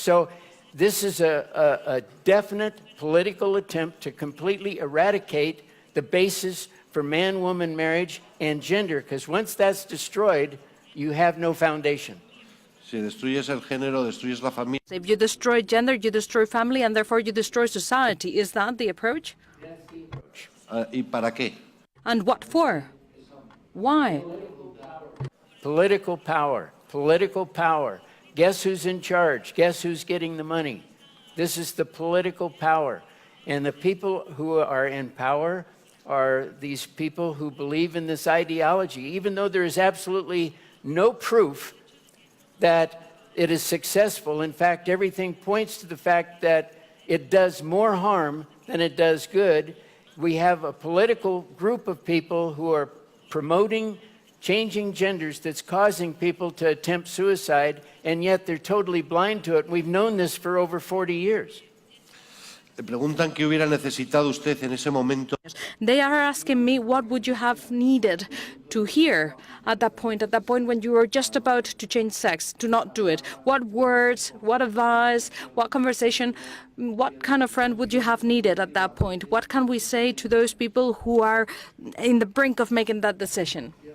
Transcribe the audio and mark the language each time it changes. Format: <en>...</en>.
<en>So this is a definite political attempt to completely eradicate the basis for man-woman marriage and gender, because once that's destroyed, you have no foundation.</en> <es>Si destruyes el género, destruyes la familia.</es> <en>If you destroy gender, you destroy family, and therefore you destroy society. Is that the approach?</en> <es>¿Y para qué?</es> <en>And what for? Why? Political power. Political power. Guess who's in charge? Guess who's getting the money? This is the political power. And the people who are in power are these people who believe in this ideology, even though there is absolutely no proof that it is successful. In fact, everything points to the fact that it does more harm than it does good. We have a political group of people who are promoting changing genders that's causing people to attempt suicide, and yet they're totally blind to it. We've known this for over 40 years.</en> <es>Le preguntan qué hubiera necesitado usted en ese momento.</es> <en>They are asking me what would you have needed to hear at that point when you were just about to change sex, to not do it. What words, what advice, what conversation, what kind of friend would you have needed at that point? What can we say to those people who are in the brink of making that decision?</en>